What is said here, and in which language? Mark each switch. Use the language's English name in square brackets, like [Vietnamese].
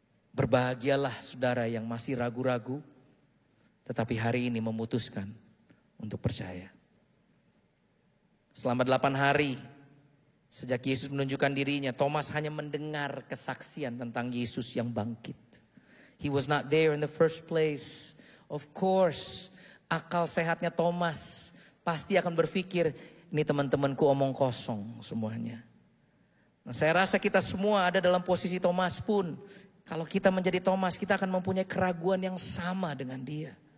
[Indonesian] Berbahagialah saudara yang masih ragu-ragu tetapi hari ini memutuskan untuk percaya. Selama 8 hari sejak Yesus menunjukkan dirinya, Thomas hanya mendengar kesaksian tentang Yesus yang bangkit. [English] He was not there in the first place. Of course, [Indonesian] akal sehatnya Thomas pasti akan berpikir, ini teman-temanku omong kosong semuanya. Nah, saya rasa kita semua ada dalam posisi Thomas pun. Kalau kita menjadi Thomas, kita akan mempunyai keraguan yang sama dengan dia.